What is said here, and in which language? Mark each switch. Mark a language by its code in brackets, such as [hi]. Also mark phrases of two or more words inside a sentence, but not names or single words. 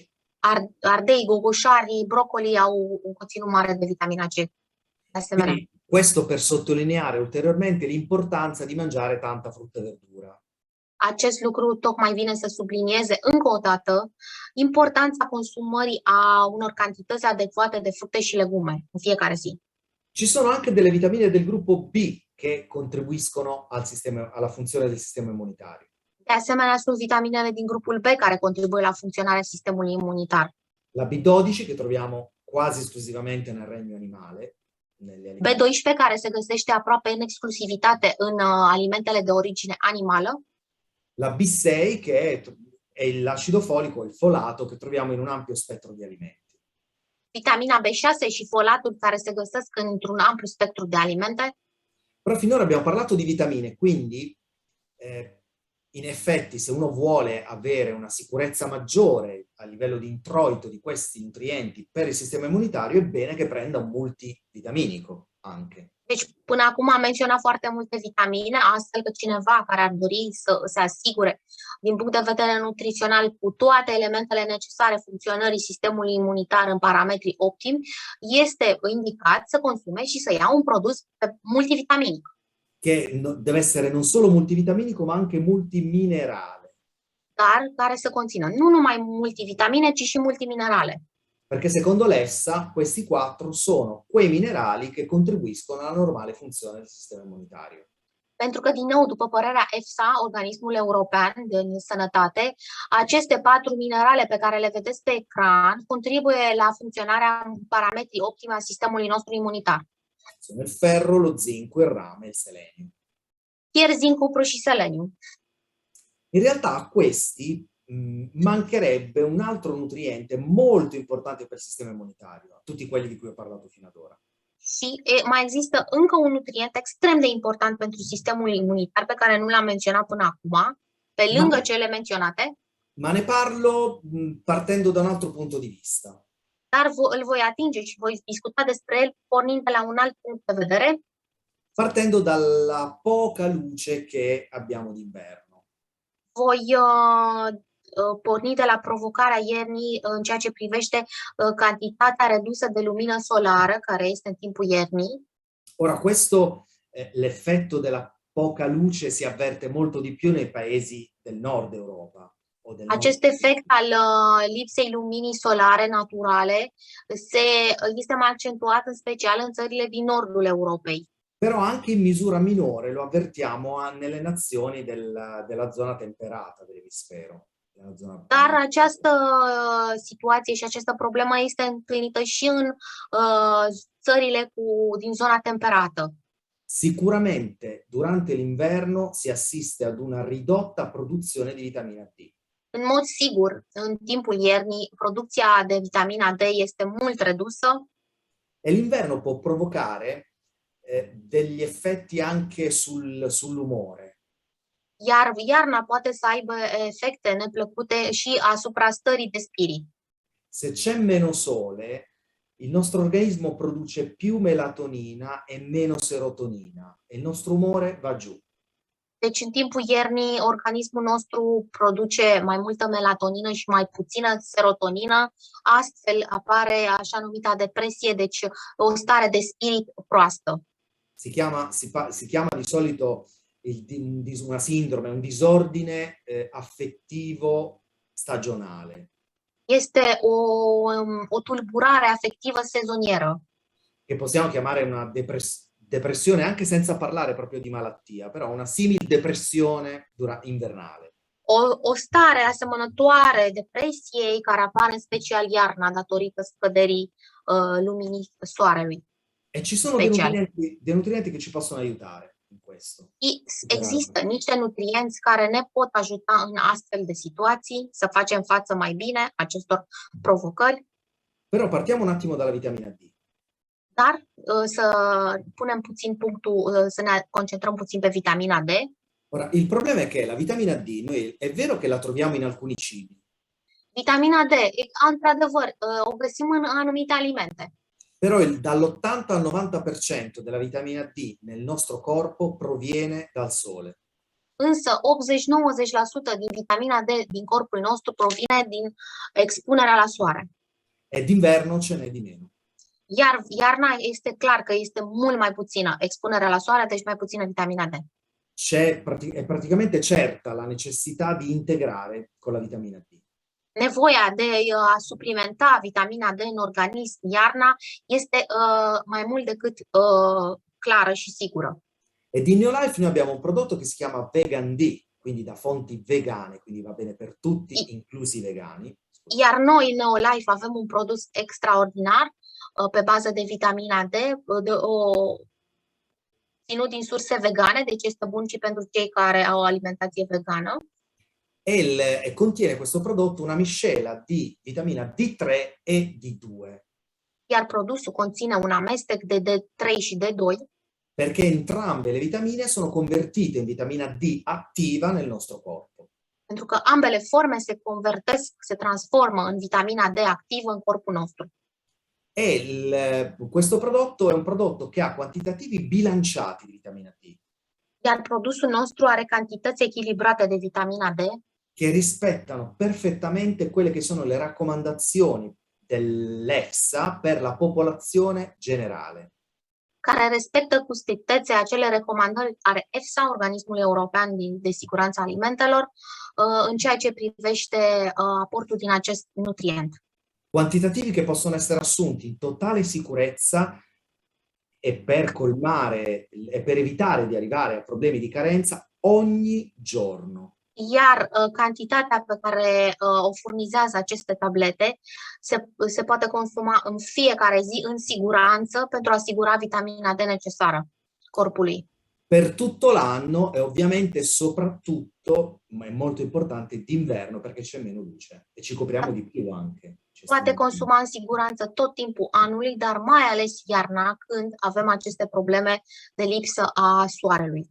[ro] Ardei, gogoșari, broccoli au un conținut mare de vitamina C. De asemenea. [it] Quindi, questo per sottolineare ulteriormente l'importanza di mangiare tanta frutta e verdura. [ro] Acest lucru tocmai vine să sublinieze încă o dată importanța consumării a unor cantități adecvate de fructe și legume în fiecare zi. [it] Ci sono anche delle vitamine del gruppo B che contribuiscono alla funzione del sistema immunitario. [ro] De asemenea, sunt vitaminele din grupul B care contribuie la funcționarea sistemului imunitar. [it] La B12 che troviamo quasi esclusivamente nel regno animale. [ro] B12 care se găsește aproape în exclusivitate în alimentele de origine animală. [it] La B6 che è l'acido folico, il folato che troviamo in un ampio spettro di alimenti. [ro] Vitamina B6 și folatul care se găsesc într-un amplu spectru de alimente. [it] Però finora abbiamo parlato di vitamine, quindi in effetti se uno vuole avere una sicurezza maggiore a livello di introito di questi nutrienti per il sistema immunitario, è bene che prenda un multivitaminico anche. [ro] Deci, până acum am menționat foarte multe vitamine, astfel că cineva care ar dori să se asigure din punct de vedere nutrițional cu toate elementele necesare funcționării sistemului imunitar în parametri optimi, este indicat să consume și să ia un produs multivitaminic. [it] Che deve essere non solo multivitaminico, ma anche multiminerale. [ro] Dar care să conțină nu numai multivitamine, ci și multiminerale. [it] Perché secondo l'EFSA questi 4 sono quei minerali che contribuiscono alla normale funzione del sistema immunitario. [ro] Pentru că, din nou, după părerea EFSA, Organismul European de Sănătate, aceste 4 minerale pe care le vedeți pe ecran contribuie la funcționarea în parametrii optimi a sistemului nostru imunitar. [it] Sono il ferro, lo zinco, il rame e il selenio. [ro] Fier, zinc, cupru și seleniu. [it] In realtà a questi mancherebbe un altro nutriente molto importante per il sistema immunitario, a tutti quelli di cui ho parlato fino ad ora. [ro] Și mai există încă un nutrient extrem de important pentru sistemul imunitar pe care nu l-am menționat până acum, pe lângă cele menționate. [it] Ma ne parlo partendo da un altro punto di vista. [ro] Dar îl voi atinge și voi discuta despre el pornind de la un alt punct de vedere. [it] Partendo dalla poca luce che abbiamo d'inverno. [ro] Voi porni de la provocarea iernii în ceea ce privește cantitatea redusă de lumină solară care este în timpul iernii. [it] Ora questo, l'effetto della poca luce si avverte molto di più nei paesi del nord Europa. [ro] Acest efect al lipsei luminii solare naturale este mai accentuat în special în țările din nordul Europei. [it] Però anche in misura minore lo avvertiamo nelle nazioni della zona temperata dell'emisfero. [ro] Dar această situație și această problemă este întâlnită și în țările din zona temperată. [it] Sicuramente durante l'inverno si assiste ad una ridotta produzione di vitamina D. [ro] În mod sigur, în timpul iernii, producția de vitamina D este mult redusă. [it] E l'inverno può provocare degli effetti anche sull'umore. [ro] Iar iarna poate să aibă efecte neplăcute și asupra stării de spirit. [it] Se c'è meno sole, il nostro organismo produce più melatonina e meno serotonina e il nostro umore va giù. [ro] Deci, în timpul iernii, organismul nostru produce mai multă melatonină și mai puțină serotonină. Astfel apare așa numita depresie, deci o stare de spirit proastă. [it] Si chiama di solito una sindrome, un disordine affettivo stagionale. [ro] Este o tulburare afectivă sezonieră. [it] Che possiamo chiamare una depressione, anche senza parlare proprio di malattia, però una simil depressione invernale. [ro] O stare asemănătoare depresiei care apare în special iarna datorită scăderii luminii soarelui. [it] E ci sono dei nutrienti che ci possono aiutare in questo. [ro] Există niște nutrienți care ne pot ajuta în astfel de situații să facem față mai bine acestor provocări. [it] Però partiamo un attimo dalla vitamina D. [ro] Dar să punem puțin punctul, să ne concentrăm puțin pe vitamina D. [it] Ora, il problema è che la vitamina D, noi è vero che la troviamo in alcuni cibi. [ro] Vitamina D, într-adevăr, o găsim în anumite alimente. [it] Però dall'80 al 90% della vitamina D nel nostro corpo proviene dal sole. [ro] Însă 80-90% din vitamina D din corpul nostru provine din expunerea la soare. [it] E d'inverno ce n'è di meno. [ro] Iar iarna este clar că este mult mai puțină expunerea la soare, deci mai puțină vitamina D. [it] È praticamente certa la necessità di integrare con la vitamina D. [ro] Nevoia de a suplimenta vitamina D în organism iarna este mai mult decât clară și sigură. [it] E di Neolife noi abbiamo un prodotto che si chiama Vegan D, quindi da fonti vegane, quindi va bene per tutti, inclusi i vegani. [ro] Iar noi, Neolife, avem un produs extraordinar pe bază de vitamina D, ținut din surse vegane, deci este bun și pentru cei care au o alimentație vegană. [it] E contiene questo prodotto una miscela di vitamina D3 e D2. [ro] Iar produsul conține un amestec de D3 și D2. [it] Perché entrambe le vitamine sono convertite in vitamina D attiva nel nostro corpo. [ro] Pentru că ambele forme se transformă în vitamina D activă în corpul nostru. [it] E questo prodotto è un prodotto che ha quantitativi bilanciati di vitamina D. [ro] Iar produsul nostru are cantități echilibrate de vitamina D. [it] Che rispettano perfettamente quelle che sono le raccomandazioni dell'EFSA per la popolazione generale. [ro] Care respectă cu strictețe acele recomandări ale EFSA, Organismul European de Siguranță Alimentelor, în ceea ce privește aportul din acest nutrient. [it] Quantitativi che possono essere assunti in totale sicurezza e per colmare e per evitare di arrivare a problemi di carenza ogni giorno. [ro] Iar cantitatea pe care o furnizează aceste tablete se poate consuma în fiecare zi în siguranță pentru a asigura vitamina D necesară corpului. [it] Per tutto l'anno e ovviamente soprattutto, ma è molto importante, d'inverno perché c'è meno luce e ci copriamo di più anche. [ro] Poate consuma în siguranță tot timpul anului, dar mai ales iarna, când avem aceste probleme de lipsă a soarelui.